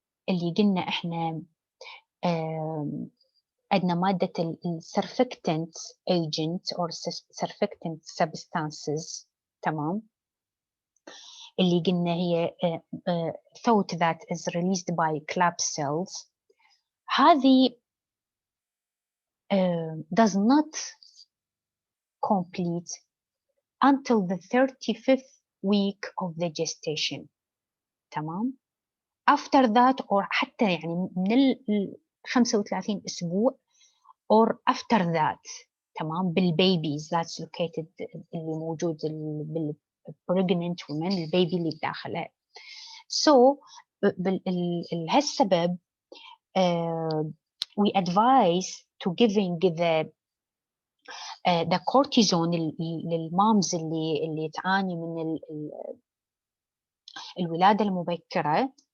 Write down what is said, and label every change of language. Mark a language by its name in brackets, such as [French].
[Arabic] اللي قلنا إحنا عندنا مادة السرفكتنت [English] agent or surfactant substances. [Arabic] تمام، اللي قلنا هي [English] thought that is released by Clap cells. [Arabic] هذه [English] does not complete until the 35th week of the gestation. [Arabic] تمام. [English] after that or [Arabic] حتى يعني من ال 35 أسبوع [English] or after that. [Arabic] تمام، بالبيبيز [English] that's located [Arabic] اللي موجود بالpregnant women البيبي اللي بداخلها. [English] so [Arabic] لهالسبب [English] we advise to giving the cortisone [Arabic] للمامز اللي تعاني من الولادة المبكرة.